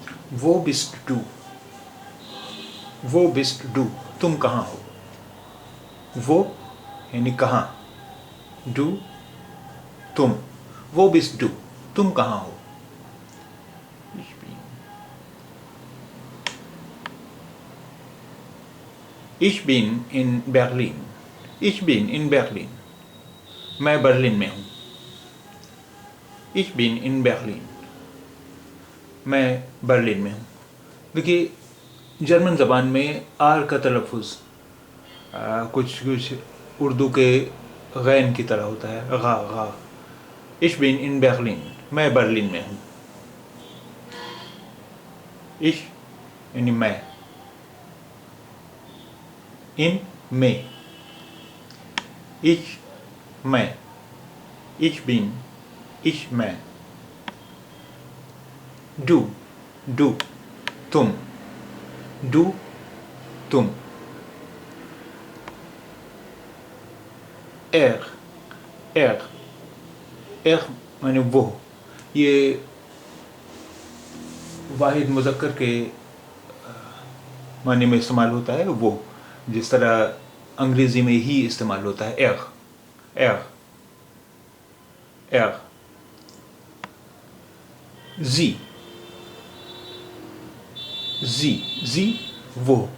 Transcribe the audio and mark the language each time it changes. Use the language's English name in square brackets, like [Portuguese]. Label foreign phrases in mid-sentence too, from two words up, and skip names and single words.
[German] Wo bist du, wo bist du, [Urdu] تم کہاں ہو. وو یعنی کہاں، ڈو تم, [German] Wo bist du, [Urdu] تم کہاں ہو. [German] Ich bin in Berlin. Ich bin in Berlin. [Urdu] میں برلن میں ہوں. [German] Ich bin in Berlin. [Urdu] میں برلن میں ہوں. دیکھیے جرمن زبان میں آر کا تلفظ کچھ اردو کے غین کی طرح ہوتا ہے، غا غا. [German] Ich bin in Berlin. [Urdu] میں برلن میں ہوں. Ich یعنی میں, in میں, [German] ich मैं, ich bin, ich मैं, du तुम, du तुम, [Urdu] er معنی وہ، یہ واحد مذکر کے معنی میں استعمال ہوتا ہے وہ، جس طرح انگریزی میں ہی استعمال ہوتا ہے er جی وہ,